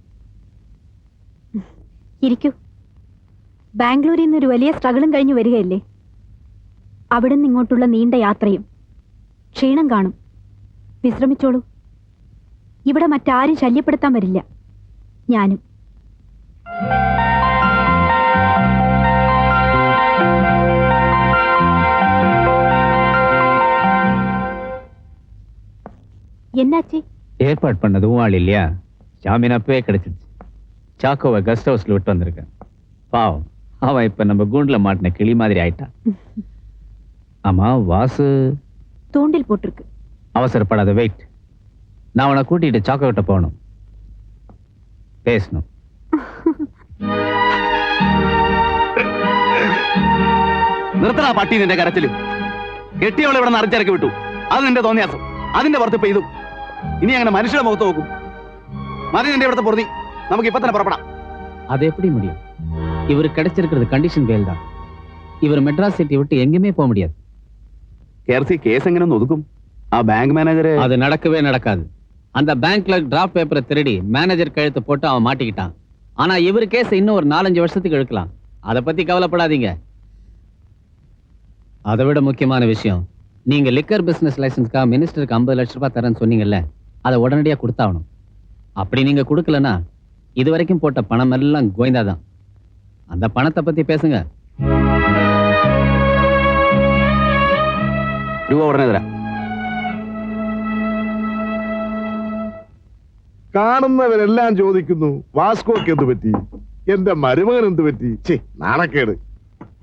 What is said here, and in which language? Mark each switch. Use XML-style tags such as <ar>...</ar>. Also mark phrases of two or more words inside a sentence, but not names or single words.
<ml>ഇരിക്കൂ. ബാംഗ്ലൂരിൽ നിന്നൊരു വലിയ സ്ട്രഗിളും കഴിഞ്ഞു വരികയല്ലേ? അവിടെ നിന്ന് ഇങ്ങോട്ടുള്ള നീണ്ട യാത്രയും. ക്ഷീണം കാണും, വിശ്രമിച്ചോളൂ. ഇവിടെ മറ്റാരും ശല്യപ്പെടുത്താൻ വരില്ല. ഞാനും.</ml> <ta>என்னாச்சு? ஏற்பாடு பண்ணதும் ஆள் இல்லையா? ஜாமீன் அப்பவே கிடைச்சிருச்சு. சாக்கோவை</ta> <en>guest house</en> <ta>விட்டு வந்திருக்கேன். பாவம், அவன் இப்ப நம்ம கூண்டுல மாட்டின கிளி மாதிரி ஆயிட்டான். ஆமா, வாசு தூண்டில் போட்டிருக்கு. அவசரப்படாத, வெயிட். நான் அவனை கூட்டிட்டு சாக்கோ கிட்ட போகணும், பேசணும்.</ta> <ml>നിർത്തടാ പട്ടി നിന്റെ കരച്ചില്. കെട്ടിയവളെ ഇവിടെ നിന്ന് അറിച്ചിറക്കി വിട്ടു. അത് നിന്റെ തോന്നിയാസം. അതിന്റെ പുറത്ത് ഇപ്പൊ ഇതും. ഇനി അങ്ങനെ മനുഷ്യരുടെ മുഖത്ത് നോക്കും. മതി നിന്റെ ഇവിടുത്തെ പൊറുതി. നമുക്ക് ഇപ്പൊ തന്നെ പുറപ്പെടാം.</ml> <ta>அது எப்படி முடியும்? இவரு கிடைச்சிருக்கிறது</ta> <en>condition bail</en> <ta>தான். இவர் மெட்ராஸ் சிட்டி விட்டு எங்கேயுமே போக முடியாது. KRC கேஸ் எങ്ങനെ ஒதுக்கும்?</ta> <ml>ആ ബാങ്ക് മാനേജർ</ml> <ta>அது நடக்கவே நடக்காது. அந்த பேங்க்ல</ta> <en>draft paper</en> <ta>திருடி மேனேஜர் கழுத்து போட்டு அவன் மாட்டிக்கிட்டான். ஆனா இவர் கேஸ் இன்னும் ஒரு 4-5 வருஷத்துக்கு இழுக்கலாம். அதை பத்தி கவலைப்படாதீங்க. அதை விட முக்கியமான விஷயம், நீங்க</ta> <en>liquor business license</en> <ta>மினிஸ்டருக்கு 50 லட்சம் ரூபாய் தரேன்னு சொன்னீங்கல்ல, அதை உடனடியா கொடுத்தாகணும். அப்படி நீங்க கொடுக்கலன்னா இது வரைக்கும் போட்ட பணம் எல்லாம் கோயந்தாதான். அந்த பணத்தை பத்தி பேசுங்க.</ta> <ml>രൂപ ഉടനെ തരാം. കാണുന്നവരെല്ലാം ചോദിക്കുന്നു, വാസ്കോക്ക് എന്ത് പറ്റി, എന്റെ മരുമകൻ എന്ത് പറ്റി?</ml>